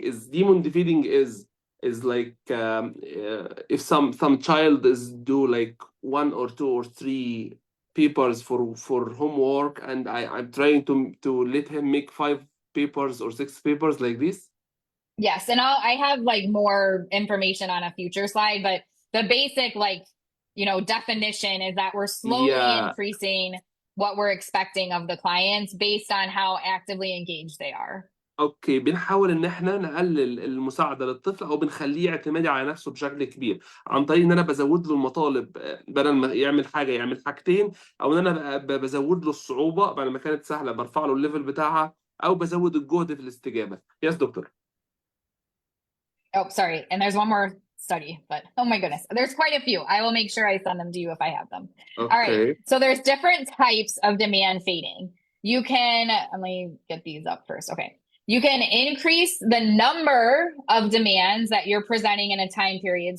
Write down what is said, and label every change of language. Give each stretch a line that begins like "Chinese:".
English: Is demon defeating is like if some child is do like 1 or 2 or 3 papers for homework, and I'm trying to let him make 5 papers or 6 papers like this. Yes, and I have like more information on a future slide, but the basic definition is that we're slowly increasing what we're expecting of the clients based on how actively engaged they are.
Arabic: اوكي، بنحاول ان احنا نقلل المساعده للطفل او بنخليه اعتمادي على نفسه بشكل كبير عن طريق ان انا بزود له المطالب، بدل ما يعمل حاجه يعمل حاجتين، او ان انا بزود له الصعوبه بدل ما كانت سهله برفع له الليفل بتاعها او بزود الجهد في الاستجابه.
English: Yes doctor. Oh, sorry. And there's one more study, but oh my goodness, there's quite a few. I will make sure I send them to you if I have them. All right. Okay. So there's different types of demand fading. You can, let me get these up first. Okay. You can increase the number of demands that you're presenting in a time period.